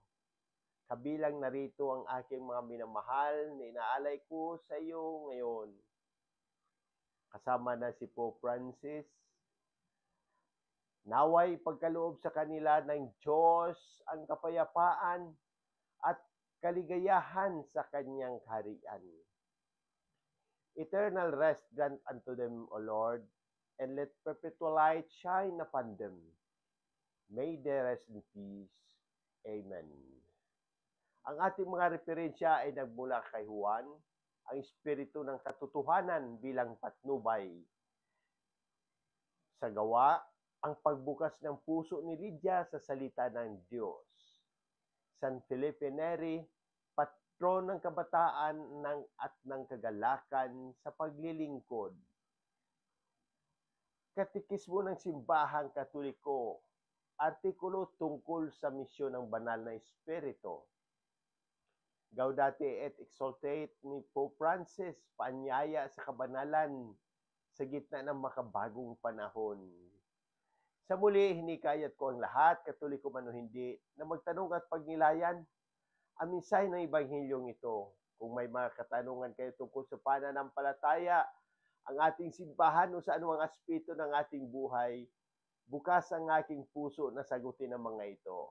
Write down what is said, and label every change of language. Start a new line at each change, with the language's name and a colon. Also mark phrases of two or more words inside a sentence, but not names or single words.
Filipino: Kabilang narito ang aking mga minamahal na inaalay ko sa iyo ngayon. Kasama na si Pope Francis. Naway pagkaloob sa kanila ng Diyos ang kapayapaan at kaligayahan sa kanyang kaharian.
English: Eternal rest grant unto them, O Lord, and let perpetual light shine upon them. May they rest in peace. Amen.
Filipino: Ang ating mga referensya ay nagmula kay Juan, ang espiritu ng katotohanan bilang patnubay. Sa gawa, ang pagbukas ng puso ni Lydia sa salita ng Diyos. San Felipe Neri, patron ng kabataan at ng kagalakan sa paglilingkod. Katekismo ng Simbahang Katoliko, artikulo tungkol sa misyon ng banal na espiritu. Gaudete et Exsultate ni Pope Francis, paanyaya sa kabanalan sa gitna ng makabagong panahon. Sa muli, hinikayat ko ang lahat, Katoliko man o hindi, na magtanong at pagnilayan ang mensahe ng Ebanghilyong ito. Kung may mga katanungan kayo tungkol sa pananampalataya, ang ating simbahan o sa anumang aspeto ng ating buhay, bukas ang aking puso na sagutin ang mga ito.